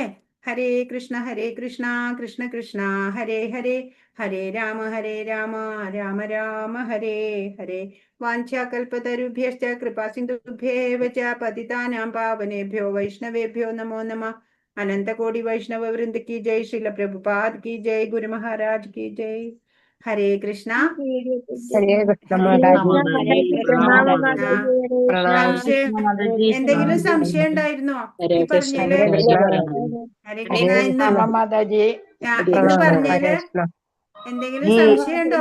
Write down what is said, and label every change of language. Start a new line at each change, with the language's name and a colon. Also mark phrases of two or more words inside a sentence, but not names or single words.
Sanskrit: हरे कृष्ण कृष्ण कृष्ण हरे हरे, हरे राम राम राम हरे हरे. वाञ्छाकल्पतरुभ्यश्च कृपासिन्धुभ्येव च पतितानां पावनेभ्यो वैष्णवेभ्यो नमो नमः. अनन्तकोटि वैष्णव वृन्द
Hindi: की जय, श्रील प्रभुपाद की जय, गुरु महाराज की जय.
Malayalam: ഹരേ കൃഷ്ണ. ഹരേ കൃഷ്ണ മാതാജി. എന്തെങ്കിലും സംശയം ഉണ്ടായിരുന്നോ ഈ പറഞ്ഞേല്? ഹരേ കൃഷ്ണ. ഇന്ന് പറഞ്ഞേല് എന്തെങ്കിലും സംശയം ഉണ്ടോ?